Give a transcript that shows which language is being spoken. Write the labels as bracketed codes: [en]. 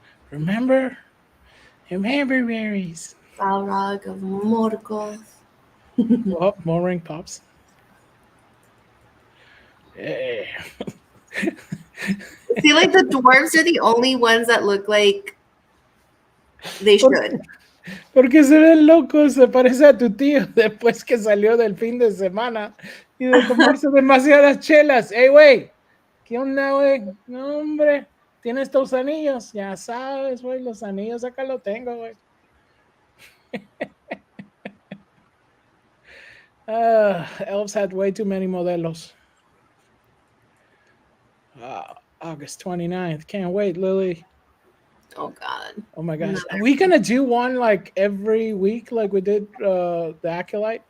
[en] Remember? Remember, Marys. Balrog of Morgoth. Oh, more ring pops. Yeah. See, like the dwarves are the only ones that look like they should. [es] Porque se ven locos, se parece a tu tío después que salió del fin de semana y de tomarse demasiadas chelas. Hey, güey, ¿qué onda, güey? No, hombre, tienes tus anillos, ya sabes, güey, los anillos acá lo tengo, güey. [en] Elves had way too many modelos. August 29th. Can't wait, Lily. Oh God. Oh my gosh. Are we gonna do one like every week like we did the Acolyte?